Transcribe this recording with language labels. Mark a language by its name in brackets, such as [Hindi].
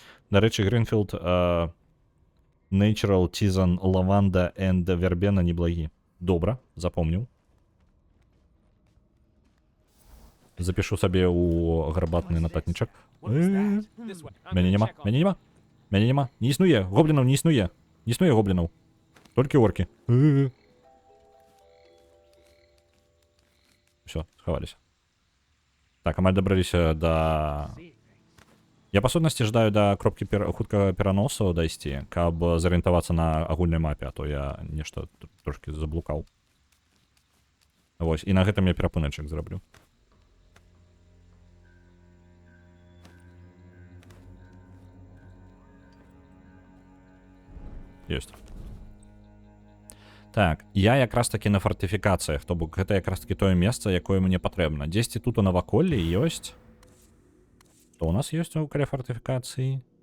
[Ukrainian] До речі, Гринфілд, Natural, Тізан, Лаванда and Вербена неблагі. Добре, запомнив. Запишу собі у гарбатний нотатничок. Мене нема, мене нема. Мене нема. Не існує, гоблінов не існує. Не існує гоблінов. Тільки орки. Все, сховались. Так, а мы добрались до... [Belarusian] Я, по сутнасці, ждаю до кропки хуткага пераносу дайсці, каб зарыентавацца на агульнай мапе, а то я нешта трошки заблукаў. Вось, і на гэтым я перапыначак зраблю. Ёсць. Так, я якраз таки на фортыфікацыях, то бок гэта якраз таки тое месца, якое мне патрэбна. Дзесьці тут у наваколлі ёсць. [Russian] Что у нас есть у каля фортификации?